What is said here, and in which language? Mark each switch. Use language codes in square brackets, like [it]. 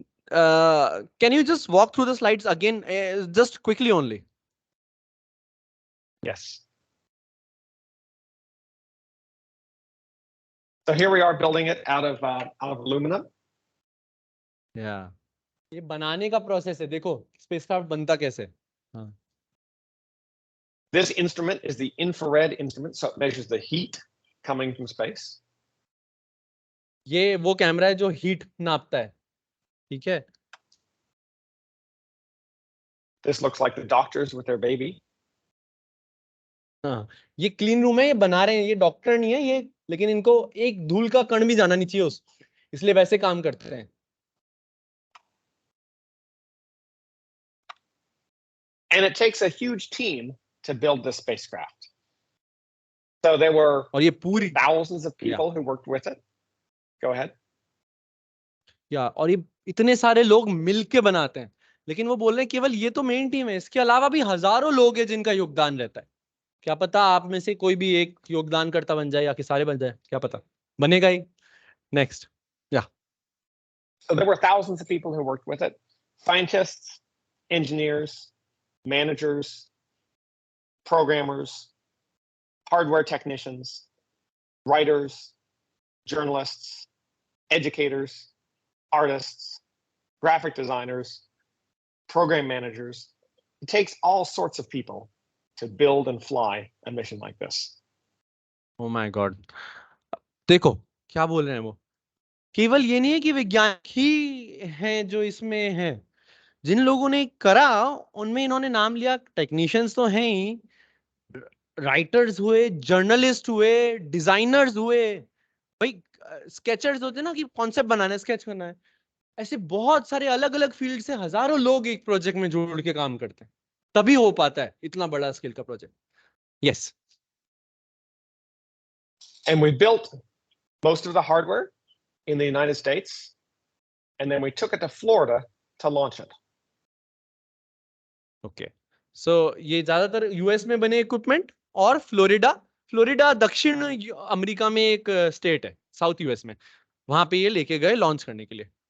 [en] Can you just walk through the slides again, just quickly only? Yes. So here we are building it out of aluminum. Yeah. [hi] ये बनाने का process है, देखो spacecraft बनता कैसे. हाँ. [en] This instrument is the infrared instrument, so it measures the heat coming from space. [hi] ये वो कैमरा है जो हीट नापता है. ठीक है. [en] This looks like the doctors with their baby. [hi] हाँ, ये क्लीन रूम है, ये बना रहे हैं, ये डॉक्टर नहीं है ये, लेकिन इनको एक धूल का कण भी जाना नहीं चाहिए इसलिए वैसे काम करते हैं. [en] And it takes a huge team to build this spacecraft. So there were [hi] और ये पूरी [en] thousands of people who worked with it. Go ahead. [hi] और ये इतने सारे लोग मिलके बनाते हैं, लेकिन वो बोल रहे हैं केवल ये तो मेन टीम है, इसके अलावा भी हजारों लोग हैं जिनका योगदान रहता है. क्या पता आप में से कोई भी एक योगदान करता बन जाए या कि सारे बन जाए, क्या पता, बनेगा ही. [en] Next. So there were thousands of people who worked with it. Scientists, engineers, managers, programmers, hardware technicians, writers, journalists, educators, artists, graphic designers, program managers. It takes all sorts of people to build and fly a mission like this. Oh my God. [hi] देखो क्या बोल रहे हैं वो, केवल ये नहीं है कि वैज्ञानिक ही हैं जो इसमें हैं, जिन लोगों ने करा उनमें इन्होंने नाम लिया, टेक्नीशियंस तो हैं ही, राइटर्स हुए, जर्नलिस्ट हुए, डिजाइनर्स हुए, भाई स्केचर्स होते हैं ना कि कॉन्सेप्ट बनाना है, स्केच करना है, ऐसे बहुत सारे अलग अलग फील्ड से हजारों लोग एक प्रोजेक्ट में जुड़ के काम करते हैं, तभी हो पाता है इतना बड़ा स्केल का project. [en] Yes. And we built most of the hardware in the United States, and then we took it to Florida to launch it. [hi] Okay, सो ये ज्यादातर यूएस में बने इक्विपमेंट, और फ्लोरिडा दक्षिण अमेरिका में एक स्टेट है साउथ यूएस में, वहां पे ये लेके गए लॉन्च करने के लिए.